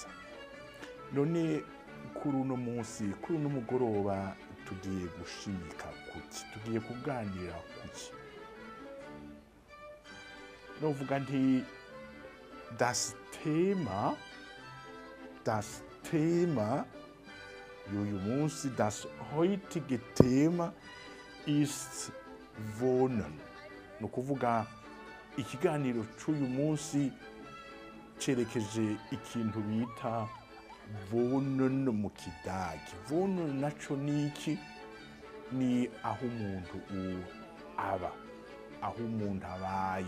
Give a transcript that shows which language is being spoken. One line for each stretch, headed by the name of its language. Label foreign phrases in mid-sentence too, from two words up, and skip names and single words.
Kinyarwanda: None kuri uno munsi, kuri uno mugoroba, tugiye gushimika kuki, tugiye kuganira kuki. Novuga nti
German: das Thema
Kinyarwanda: y'uyu munsi,
German: das heutige Thema ist Wohnen.
Kinyarwanda: No kuvuga ikiganiro c'uyu munsi cerekeje ikintu bita Wohnen mu kidagi. Wohnen naco niki? Ni aho umuntu aba, aho umuntu abaye.